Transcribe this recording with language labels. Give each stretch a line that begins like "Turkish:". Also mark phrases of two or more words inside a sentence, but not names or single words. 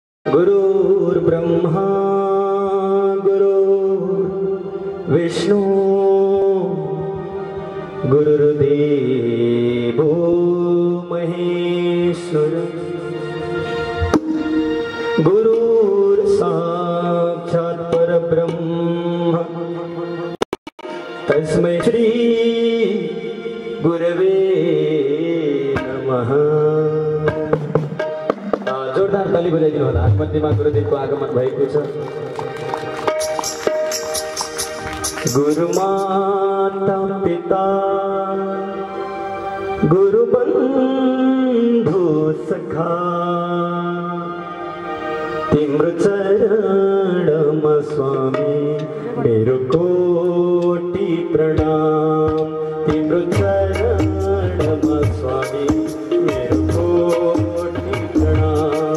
Sanskrit: गुरुर्ब्रह्मा गुरुर्विष्णु गुरुर्देवो महेश्वर गुरुर्साक्षात् परब्रह्म तस्मै श्री गुरवे नमः।
Nepali: जोरदार ताली बजाइदिनु होला। मध्यमा गुरुदेवको आगमन भएको छ। गुरु माता पिता गुरु बन्धु सखा तिम्रो चरणमा स्वामी मेरो कोटि प्रणाम। तिम्रो चरणमा स्वामी मेरो कोटि प्रणाम।